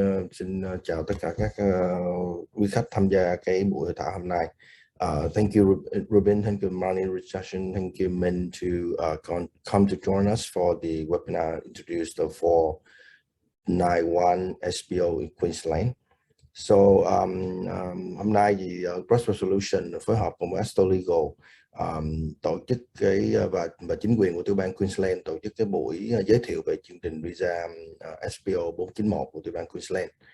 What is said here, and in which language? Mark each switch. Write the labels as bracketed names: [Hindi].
[Vietnamese] Xin chào tất cả các quý khách tham gia cái buổi hội thảo hôm nay. [English] Thank you Ruben, thank you Marnie Richardson, thank you Min to come to join us for the webinar introduced the 491 SBO in Queensland. [Vietnamese] So hôm nay thì Prospero Solutions phối hợp cùng Aston Legal tổ chức và chính quyền của tiểu bang Queensland tổ chức cái buổi giới thiệu về chương trình visa SBO 491 của tiểu bang Queensland.